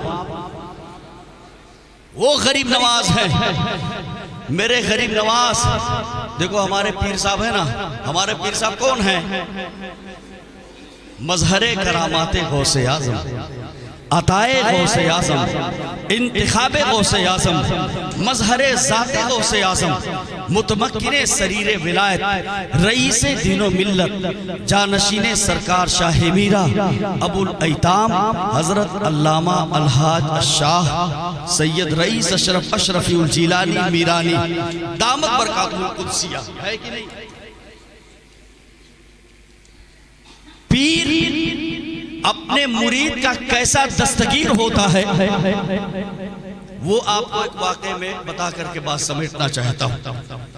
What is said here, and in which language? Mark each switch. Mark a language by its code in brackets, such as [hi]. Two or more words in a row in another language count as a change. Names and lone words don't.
[ur] وہ غریب نواز ہے، میرے غریب نواز۔ دیکھو ہمارے پیر صاحب ہیں نا، ہمارے پیر صاحب کون ہیں؟ مظہر کرامات غوث اعظم، عطائے غوث اعظم، انتخاب غوث اعظم، مظہر ذات غوث اعظم، متمکن سریر ولایت، رئیس دین و ملت، جانشین سرکار شاہ میرا، ابو الایتام حضرت علامہ الحاج الشاہ سید رئیس اشرفی الجیلانی میرانی [ar] دامت برکاتہ القدسیہ [ur] ہے کہ نہیں؟ پیر اپنے مرید کا کیسا دستگیر ہوتا ہے وہ آپ کو ایک واقعے میں بتا کر کے بات سمیٹنا چاہتا ہوں.